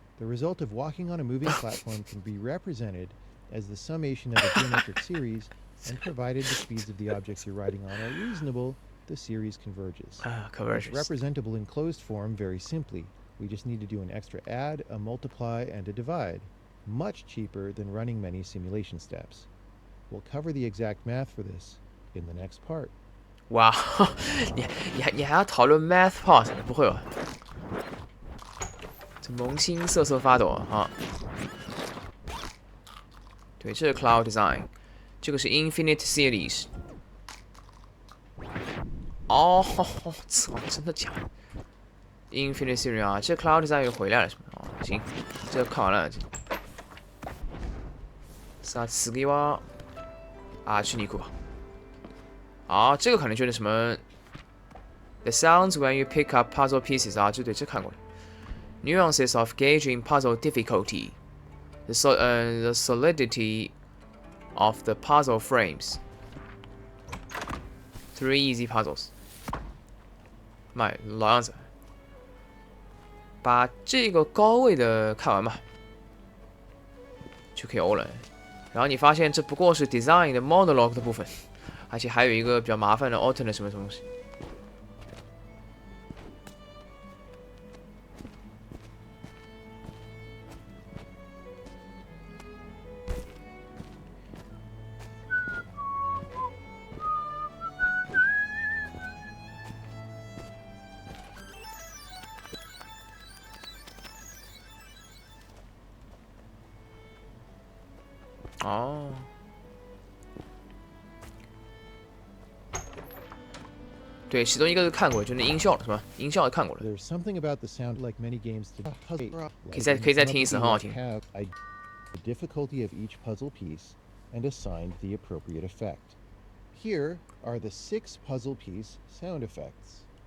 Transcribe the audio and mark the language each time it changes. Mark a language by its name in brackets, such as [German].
[English] The result of walking on a moving platform can be represented as the summation of a geometric series, and provided the speeds of the objects you're riding on are reasonable, the series converges. Converges. It's representable in closed form very simply. We just need to do an extra add, a multiply, and a divide. Much cheaper than running many simulation steps. We'll cover the exact math for this in the next part. [Chinese] 哇，你还要讨论 math part？不会吧？这萌新瑟瑟发抖啊！对，这是 Cloud Design， 这个是 Infinite Series。哦，操，真的假的 ？Infinite Series 啊，这 Cloud Design 又回来了是吗？哦，行，这看完了。 [Japanese] さあ次はあっちに行くわ。 [Chinese] 好，这个可能就是什么 [English] The sounds when you pick up puzzle pieces [Chinese] 啊，这看过了。 [English] Nuances of gauging puzzle difficulty, the solidity of the puzzle frames. 3 easy puzzles. [Chinese] 妈，老样子，把这个高位的看完吧，就可以欧了。然后你发现这不过是 design 的 monologue 的部分，而且还有一个比较麻烦的 alternate 什么东西。哦，对，其中一个是看过，就是那音效了，是吧？音效看过了， [English] There's something about the sound like many games today. [Chinese] 可以再听一次，很好听。 [English] Have the difficulty of each puzzle piece and assigned the appropriate effect. Here are the 6 puzzle piece sound effects.